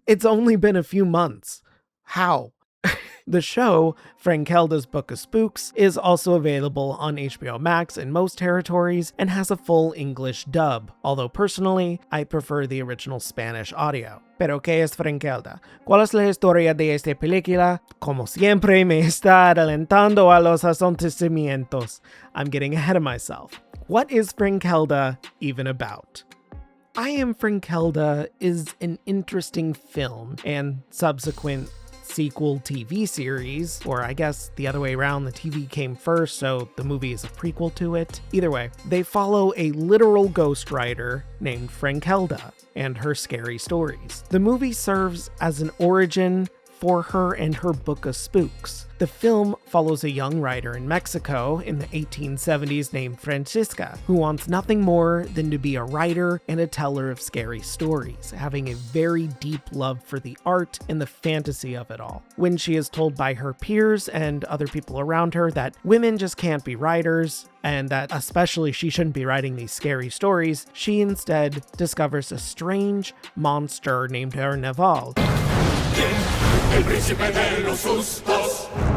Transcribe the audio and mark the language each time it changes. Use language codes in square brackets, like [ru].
[en] It's only been a few months. How? The show, Frankelda's Book of Spooks, is also available on HBO Max in most territories and has a full English dub, although personally, I prefer the original Spanish audio. [es] Pero ¿qué es Frankelda? ¿Cuál es la historia de esta película? Como siempre me está adelantando a los acontecimientos. [en] I'm getting ahead of myself. What is Frankelda even about? I Am Frankelda is an interesting film and subsequent sequel TV series, or I guess the other way around, the TV came first, so the movie is a prequel to it. Either way, they follow a literal ghost rider named Frankelda and her scary stories. The movie serves as an origin for her and her Book of Spooks. The film follows a young writer in Mexico in the 1870s named Francisca, who wants nothing more than to be a writer and a teller of scary stories, having a very deep love for the art and the fantasy of it all. When she is told by her peers and other people around her that women just can't be writers, and that especially she shouldn't be writing these scary stories, she instead discovers a strange monster named Herneval. [es] El príncipe de los sustos.